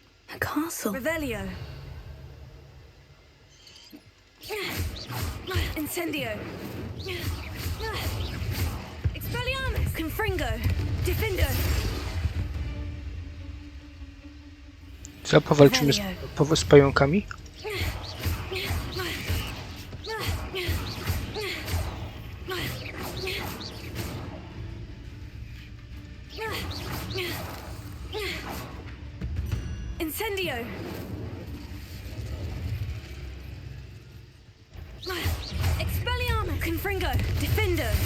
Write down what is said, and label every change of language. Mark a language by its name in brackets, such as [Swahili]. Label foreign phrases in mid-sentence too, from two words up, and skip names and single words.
[English] A castle. Revelio. Incendio. [Polish] Expelliarmus. Confringo. Defendo. Co, powalczymy z pająkami? Incendio. Expelliarmus. Confringo. Defendo.